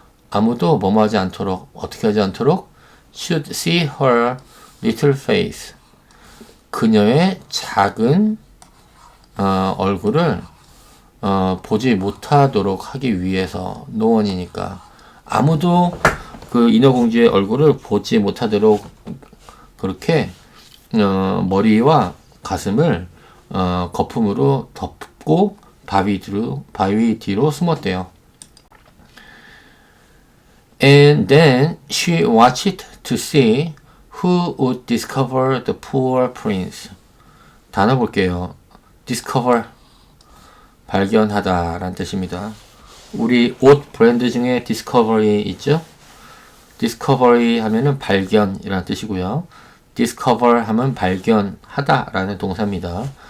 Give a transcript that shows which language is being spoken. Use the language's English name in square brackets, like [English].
[Korean] 아무도 뭐뭐 하지 않도록 어떻게 하지 않도록 should see her little face 그녀의 작은 얼굴을 보지 못하도록 하기 위해서 no one이니까 아무도 그 인어공주의 얼굴을 보지 못하도록 그렇게 머리와 가슴을 거품으로 덮고 바위 뒤로 숨었대요. [English] And then she watched to see who would discover the poor prince. [Korean] 단어 볼게요. discover 발견하다 라는 뜻입니다. 우리 옷 브랜드 중에 디스커버리 있죠? 디스커버리 하면은 발견이라는 뜻이고요. discover 하면 발견하다 라는 동사입니다.